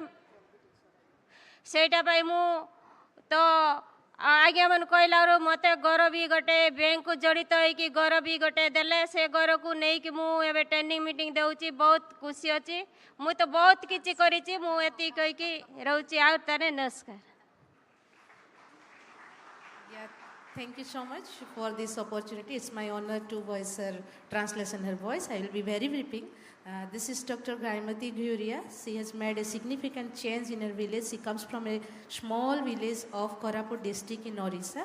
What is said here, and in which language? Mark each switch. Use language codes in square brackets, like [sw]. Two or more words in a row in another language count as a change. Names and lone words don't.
[or] ପାଇଁ ମୁଁ ତ ଆଜ୍ଞା ମାନେ କହିଲାରୁ ମୋତେ ଘର ବି ଗୋଟେ ବ୍ୟାଙ୍କକୁ ଜଡ଼ିତ ହେଇକି ଘର ବି ଗୋଟେ ଦେଲେ ସେ ଘରକୁ ନେଇକି ମୁଁ ଏବେ [en] training meeting [or] ଦେଉଛି ବହୁତ ଖୁସି ଅଛି ମୁଁ ତ ବହୁତ କିଛି କରିଛି ମୁଁ ଏତିକି କହିକି ରହୁଛି ଆଉ ତାହେଲେ ନମସ୍କାର [en] Thank you so much for this opportunity. It's my honor to voice her translation her voice. I will be very briefing. This is Dr. Gaimati Ghuria. She has made a significant change in her village. She comes from a small village of Koraput district in Orissa.